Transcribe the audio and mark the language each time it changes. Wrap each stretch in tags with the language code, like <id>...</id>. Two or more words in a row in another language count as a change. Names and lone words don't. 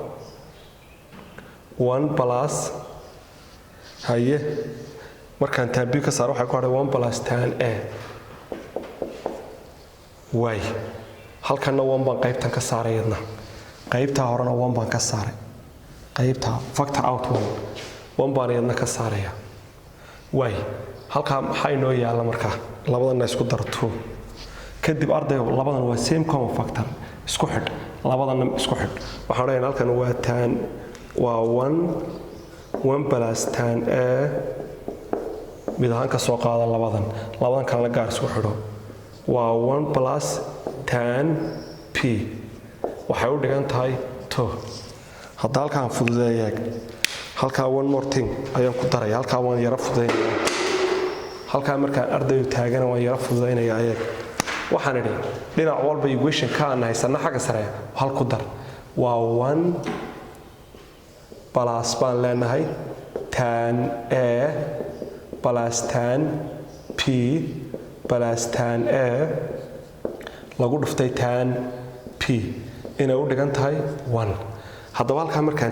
<so>1 plus haye markaan tan b ka saaro waxay ku hadhay 1 plus tan a way halkana 1 baan qaybtan ka saarayadna qaybtaa horena 1 baan ka saaray qaybtaa</so> <en>factor out</en> <so>1 baan iyadna ka saaraya way halkaa maxaa inoo yaalla markaa labadana isku dar 2 kadib ardaygu labadan waa</so> <en>same common factor</en> <so>isku xidh labadana isku xidh waxaan leeyahay halkan waa tan waa 1 plus tan a mid ahaan ka soo qaada labadan kalena gaar isku xidho waa 1 plus tan p waxay u dhigan tahay 2 hadda halkaan fududeeyaa halkaa</so> <en>1 more thing</en> <so>ayaan ku daray halkaa waan yara fududeeyaa halkaa markaan ardaygu taagana waan yara fududeynayaa ayag waxaan idhi dhinac walba equation ka aan haysana xagga sare hal ku dar waa 1 plus baan leenahay tan a plus tan p plus tan a lagu dhuftay tan p inay u dhigan tahay 1 haddaba halkaa markaan</so>